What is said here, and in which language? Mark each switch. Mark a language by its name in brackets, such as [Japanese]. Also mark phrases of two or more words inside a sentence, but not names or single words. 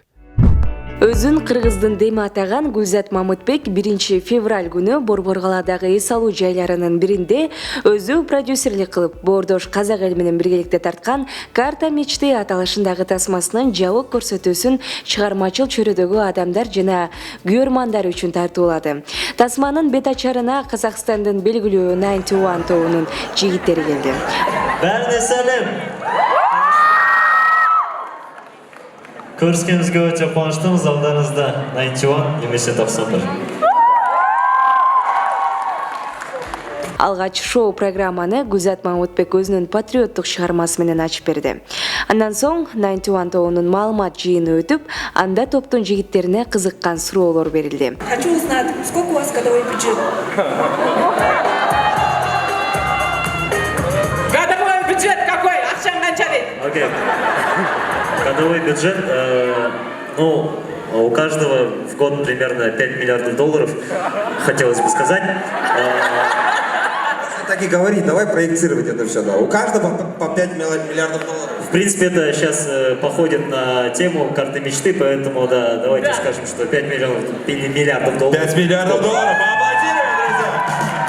[Kyrgyz] Өзүн кыргыздын деми атаган Гүлзат Мамытбек 1 февраль күнү Борбор каладагы эс алуу жайларынын биринде өзү продюсерлик кылып, Боордош казак эл менен биргеликте тарткан «Карта мечты» аталышындагы тасмасынын жабык көрсөтүүсүн чыгармачыл чөйрөдөгү адамдар жана күйөрмандар үчүн тартуулады. Тасманын бет ачарына Казакстандын белгилүү 91 тобунун жигиттери келди. [Kazakh] Бәріне сәлем! Көріскенімізге өте қуаныштымыз, алдарыңызда 91 немесе 91. [Kyrgyz] Алгач шоу программаны Гүлзат Мамытбек өзүнүн патриоттук чыгармасы менен ачып берди. Андан соң 91 тобунун маалымат жыйыны өтүп, анда топтун жигиттерине кызыккан суроолор берилди. [Russian] Хочу узнать, сколько у вас годовой бюджет? Годовой бюджет какой? [Kyrgyz] Акчаң канча дейт? [Russian] Окей. Годовой бюджет, у каждого в год примерно 5 миллиардов долларов, хотелось бы сказать. Так и говори, давай проектировать это все, да. У каждого по 5 миллиардов долларов. В принципе, это сейчас походит на тему карты мечты, поэтому да, давайте скажем, что 5 миллиардов долларов. 5 миллиардов долларов, поаплодируем, друзья!